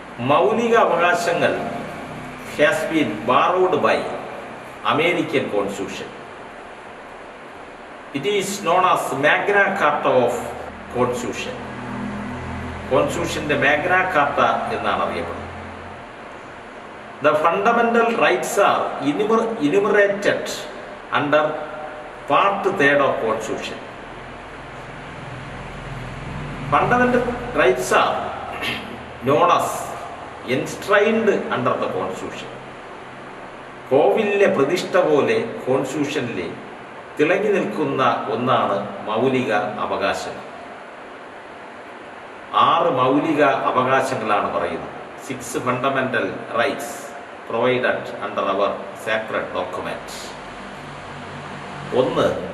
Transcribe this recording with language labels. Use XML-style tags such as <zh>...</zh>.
<en>മൗലിക അവകാശങ്ങൾ has been borrowed by American constitution. It is known as Magna Carta of constitution.</en> <ml>കോൺസ്റ്റിറ്റ്യൂഷന്റെ Magna Carta എന്നാണ് അറിയപ്പെടുന്നത്.</ml> <en>The fundamental rights are enumerated under Part 3 of Constitution. Fundamental rights are known as enshrined under the Constitution.</en> <ml>കോവിലിലെ പ്രതിഷ്ഠ പോലെ കോൺസ്റ്റിറ്റ്യൂഷനിൽ തിളങ്ങി നിൽക്കുന്ന ഒന്നാണ് മൗലിക അവകാശം.</ml> <en>6</en> <ml>മൗലിക അവകാശങ്ങളാണ് പറയുന്നത്.</ml> <en>6 fundamental rights provided under our sacred document. 1.</en>